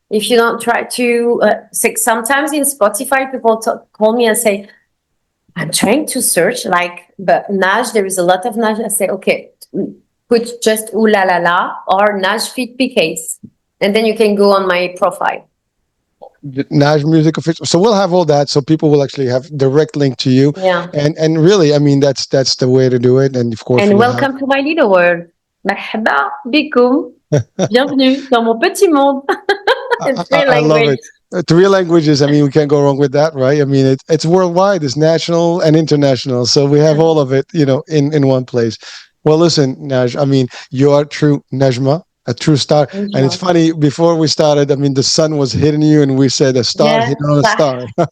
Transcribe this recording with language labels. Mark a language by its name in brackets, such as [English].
[English] If you don't try to, sometimes in Spotify, people call me and say, I'm trying to search, but NAJ, there is a lot of NAJ. I say, okay, put just OULALA or NAJ Fit PKs. And then you can go on my profile. Naj Music official. So we'll have all that, so people will actually have direct link to you. Yeah. And really, I mean, that's the way to do it. And of course, And welcome to my little world. [Arabic] مرحبا بكم. [French] Bienvenue dans mon petit monde. [English] It's three I love language. it. Three languages. I mean, we can't go wrong with that, right? I mean, it's worldwide, it's national and international. So we have all of it, in one place. Well, listen, Naj, I mean, you are true Najma, a true star. And it's funny, before we started, I mean, the sun was hitting you, and we said a star hit on a star.